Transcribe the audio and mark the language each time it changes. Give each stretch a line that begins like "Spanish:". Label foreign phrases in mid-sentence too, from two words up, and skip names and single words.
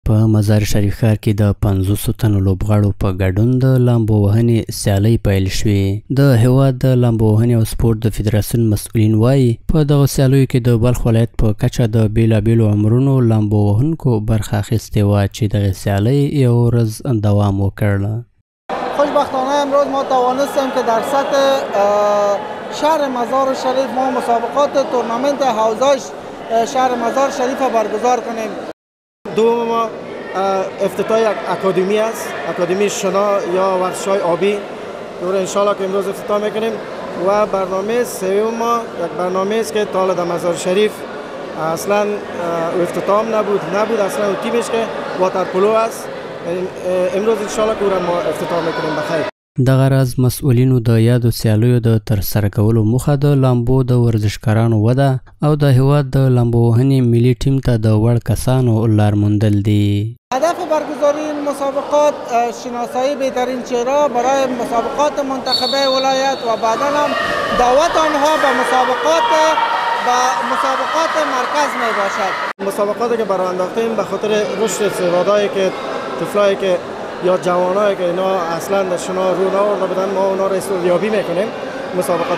Pashto: په مزار شریف ښار کې د 500 تنو لوبغاړو په ګډون د لامبو وهنې سیالۍ پیل شوې. د هېواد د لامبو وهنې او سپورت د فدراسیون مسؤلین وایي په دغو سیالیو کې د بلخ ولایت په کچه د بېلابېلو عمرونو لامبو وهونکو برخه اخیستې وه چې دغې سیالۍ یو ورځ دوام وکړ.
Persian: خوشبختانه امروز ما توانستیم که در سطح شهر مزار شریف ما مسابقات تورنمنت حوزه شهر مزار شریف برگزار کنیم. دوم ما افتتاح یک اکادمی است، اکادمی شنا یا ورزش‌های آبی رو انشالله که امروز افتتاح میکنیم. و برنامه سوم ما یک برنامه است که تا در مزار شریف اصلا افتتاح نبود اصلا اون تیمش که واترپولو است. امروز انشالله که ما افتتاح میکنیم بخیر.
Pashto: دغه راز مسؤلینو د یادو سیالیو د ترسره کولو موخه د لامبو د ورزشکارانو وده او د هېواد د لامبو وهنې ملي ټیم ته د وړ کسانو لار موندل دي.
Persian: هدف برگزاری این مسابقات شناسایی بهترین چهره برای مسابقات منتخبه ولایت و بعدا هم دعوت آنها به مسابقات مرکز می باشد. مسابقاتی که برای انداختیم به خاطر رشد استعدادهایی که طفلایی که یا جوانایی که اینا اصلا در شنا رو نآورده بودن ما اونا را استعدادیابی میکنیم مسابقات.